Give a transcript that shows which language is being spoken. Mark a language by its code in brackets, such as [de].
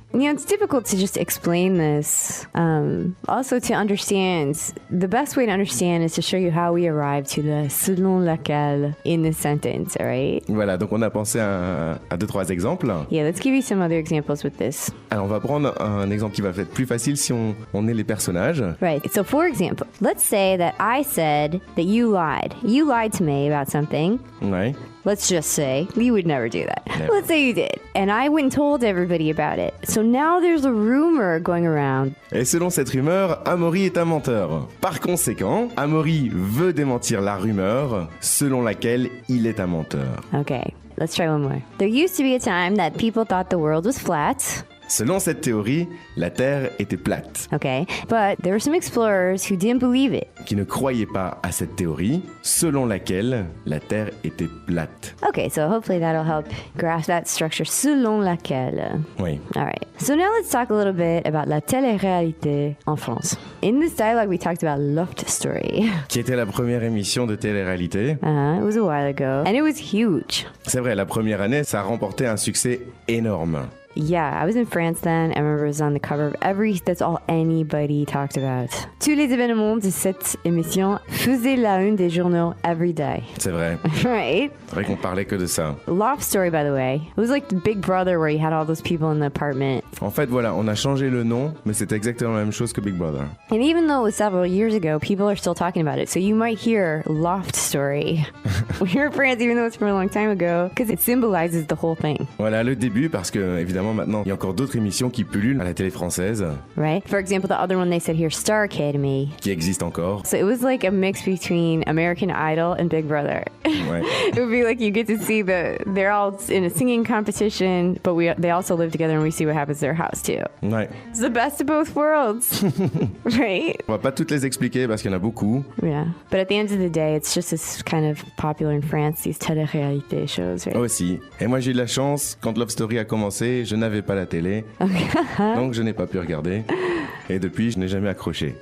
[en] It's difficult to just explain this. Also, to understand, the best way to understand is to show you how we arrive to the [fr] selon laquelle [en] in the sentence, all right? [fr] Voilà, donc on a pensé à 2-3 exemples. [en] Yeah, let's give you some other examples with this. [fr] Alors on va prendre un exemple qui va être plus facile si on est les personnages. [en] Right. So, for example, let's say that I said that you lied. You lied to me about something. [fr] Ouais. [en] Let's just say you would never do that. Never. Let's say you did. And I went and told everybody about it. So now there's a rumor going around. [fr] Et selon cette rumeur, Amaury est un menteur. Par conséquent, Amaury veut démentir la rumeur selon laquelle il est un menteur. [en] Okay, let's try one more. There used to be a time that people thought the world was flat. [fr] Selon cette théorie, la Terre était plate. [en] Okay, but there were some explorers who didn't believe it. [fr] Qui ne croyaient pas à cette théorie selon laquelle la Terre était plate. [en] Okay, so hopefully that'll help grasp that structure. [fr] Selon laquelle. Oui. [en] All right. So now let's talk a little bit about [fr] la télé-réalité en France. [en] In this dialogue, we talked about Loft Story. [fr] Qui était la première émission de télé-réalité. [en] It was a while ago, and it was huge. [fr] C'est vrai, la première année, ça a remporté un succès énorme. [en] Yeah, I was in France then. I remember it was on the cover of that's all anybody talked about. [fr] Tous les événements de cette émission faisaient la une des journaux [en] every day. [fr] C'est vrai. [en] Right? [fr] C'est vrai qu'on parlait que de ça. [en] Loft Story, by the way. It was like the Big Brother where you had all those people in the apartment. [fr] En fait, voilà, on a changé le nom, mais c'est exactement la même chose que Big Brother. [en] And even though it was several years ago, people are still talking about it. So you might hear Loft Story. We hear France, even though it's from a long time ago, because it symbolizes the whole thing. [fr] Voilà le début, parce que évidemment maintenant, il y a encore d'autres émissions qui pullulent à la télé française. [en] Right? For example, the other one they said here, Star Academy. [fr] Qui existent encore. [en] So it was like a mix between American Idol and Big Brother. [fr] Ouais. [en] It would be like you get to see they're all in a singing competition, but they also live together and we see what happens to their house too. [fr] Ouais. [en] It's the best of both worlds. Right? [fr] On va pas toutes les expliquer parce qu'il y en a beaucoup. [en] Yeah. But at the end of the day, it's just as kind of popular in France, these télé-réalité shows, right? [fr] Aussi. Et moi j'ai eu de la chance, quand Love Story a commencé, je n'avais pas la télé. Donc je n'ai pas pu regarder. Et depuis, je n'ai jamais accroché.